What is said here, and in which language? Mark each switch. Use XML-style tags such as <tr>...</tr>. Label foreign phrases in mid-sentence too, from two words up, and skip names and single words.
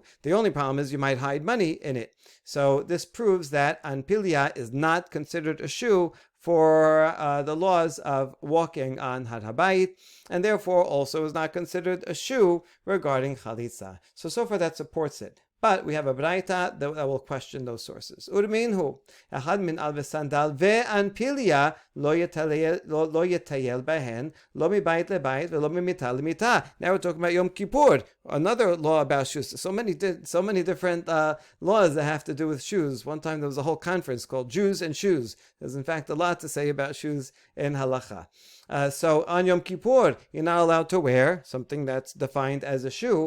<en>The only problem is you might hide money in it. So this proves that anpilia is not considered a shoe for the laws of walking on Har HaBayit, and therefore also is not considered a shoe regarding chalitza. So far that supports it. But we have a braita that will question those sources.</en> <he>אורמינהו, אחד מן אל וסנדל ואנפיליא לא יטייל בהן, לא מבית לבית, ולא ממטה למטה.</he> <en>Now we're talking about Yom Kippur, another law about shoes. So many different laws that have to do with shoes. One time there was a whole conference called Jews and Shoes. There's in fact a lot to say about shoes in halacha. So on Yom Kippur, you're not allowed to wear something that's defined as a shoe.</en>